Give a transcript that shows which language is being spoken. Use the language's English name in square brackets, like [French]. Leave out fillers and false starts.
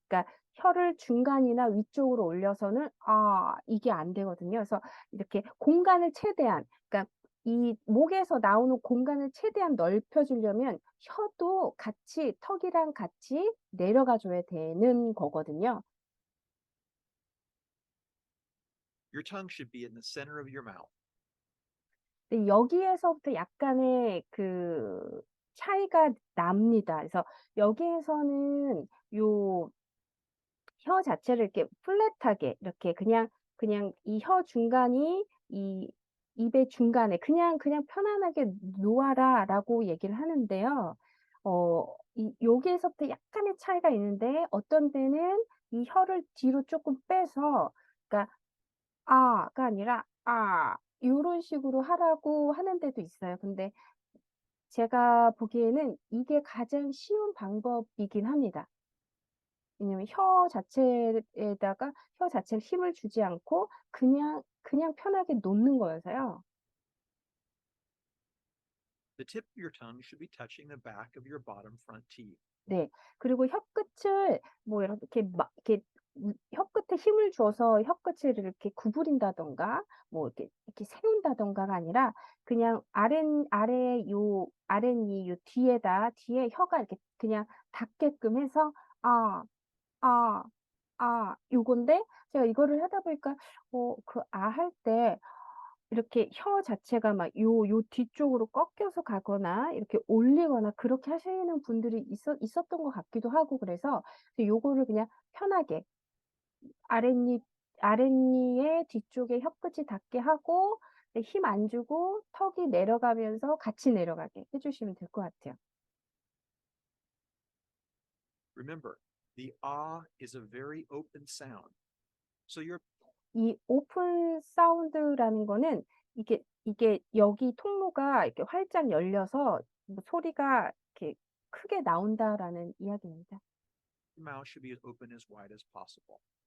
[Korean] 그러니까 혀를 중간이나 위쪽으로 올려서는 이게 안 되거든요. 그래서 이렇게 공간을 최대한 그러니까 이 목에서 나오는 공간을 최대한 넓혀 주려면 혀도 같이 턱이랑 같이 내려가 줘야 되는 거거든요. [English] Your tongue should be in the center of your mouth. [Korean] 근데 여기에서부터 약간의 그 차이가 납니다. 그래서 여기에서는 요 혀 자체를 이렇게 플랫하게 이렇게 그냥 이 혀 중간이 이 입의 중간에 그냥 "편안하게 놓아라."라고 얘기를 하는데요. 이 여기에서부터 약간의 차이가 있는데 어떤 때는 이 혀를 뒤로 쪼끔 빼서 그러니까 "아가 아니라 아." 요런 식으로 하라고 하는 데도 있어요. 근데 제가 보기에는 이게 가장 쉬운 방법이긴 합니다. 왜냐면 혀 자체에 힘을 주지 않고 그냥 편하게 놓는 거여서요. [English] The tip of your tongue should be touching the back of your bottom front teeth. [Korean] 네. 그리고 혀끝을 뭐 이렇게 막 이렇게 혀끝에 힘을 줘서 혀끝을 이렇게 구부린다든가 뭐 이렇게 세운다든가가 아니라 그냥 아랫니 요 뒤에 혀가 이렇게 그냥 닿게끔 해서 아, 아, 요건데 제가 이거를 하다 보니까 그 할 때 이렇게 혀 자체가 막 요 뒤쪽으로 꺾여서 가거나 이렇게 올리거나 그렇게 하시는 분들이 있었던 것 같기도 하고 그래서 요거를 그냥 편하게 아랫니 아랫니의 뒤쪽에 혀끝이 닿게 하고 네 힘 안 주고 턱이 내려가면서 같이 내려가게 해 주시면 될 것 같아요. [English] Remember, the ah is a very open sound. So your [Korean] 이 오픈 사운드라는 거는 이게 여기 통로가 이렇게 활짝 열려서 뭐 소리가 이렇게 크게 나온다라는 이야기입니다. [English] mouth should be as open as wide as possible.